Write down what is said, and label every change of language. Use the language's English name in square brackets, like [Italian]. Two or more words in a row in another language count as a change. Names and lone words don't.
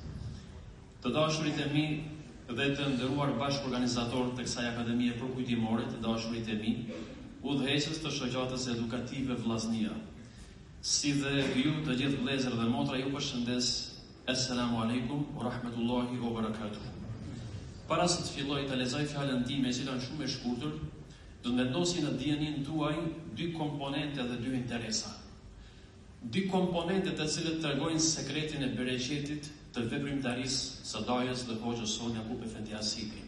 [Albanian] Të dashurit e mi dhe të nderuar bashkëorganizatorë të kësaj Akademie Përkujtimore, të dashurit e mi, udhëheqës të shoqatës edukative Vllaznia, si dhe ju të gjithë vëllezër dhe motra, ju përshëndes. [Arabic] السلام عليكم ورحمة الله وبركاته. [Albanian] Para se të filloj të lexoj fjalën time, e cila është shumë e shkurtër, do të vendosi në dijenin tuaj dy komponente dhe dy interesa. Dy komponente të cilët tregojnë sekretin e bereqetit të veprimtarisë së dajës dhe Hoxhës son Jakub Efendi Asibi.